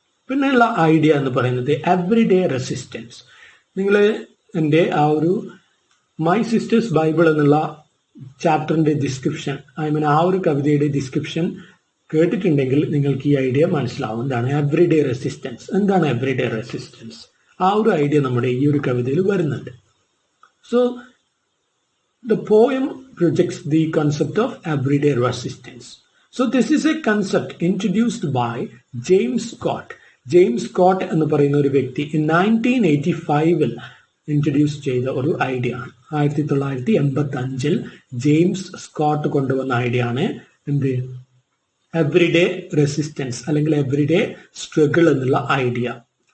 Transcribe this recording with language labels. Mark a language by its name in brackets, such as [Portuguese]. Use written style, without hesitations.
[Malayalam] പിന്നെയുള്ള ഐഡിയ എന്ന് പറയുന്നത് എവറിഡേ റെസിസ്റ്റൻസ്. നിങ്ങൾ എൻ്റെ ആ ഒരു മൈ സിസ്റ്റേഴ്സ് ബൈബിൾ എന്നുള്ള ചാപ്റ്ററിന്റെ ഡിസ്ക്രിപ്ഷൻ, ആ ഒരു കവിതയുടെ ഡിസ്ക്രിപ്ഷൻ കേട്ടിട്ടുണ്ടെങ്കിൽ നിങ്ങൾക്ക് ഈ ഐഡിയ മനസ്സിലാവും. എന്താണ് എവറിഡേ റെസിസ്റ്റൻസ്? എന്താണ് എവറിഡേ റെസിസ്റ്റൻസ്? ആ ഒരു ഐഡിയ നമ്മുടെ ഈ ഒരു കവിതയിൽ വരുന്നുണ്ട്. [English] So the poem projects the concept of everyday resistance. So this is a concept introduced by James Scott. [Malayalam] James Scott എന്ന് പറയുന്ന ഒരു വ്യക്തി 1985 ഇൻട്രൊഡ്യൂസ് ചെയ്ത ഒരു ഐഡിയ ആണ്. 1985 ജെയിംസ് സ്കോട്ട് കൊണ്ടുവന്ന ഐഡിയ ആണ് എന്ത് എവറിഡേ റെസിസ്റ്റൻസ് അല്ലെങ്കിൽ എവറിഡേ സ്ട്രഗിൾ എന്നുള്ള ഐഡിയ.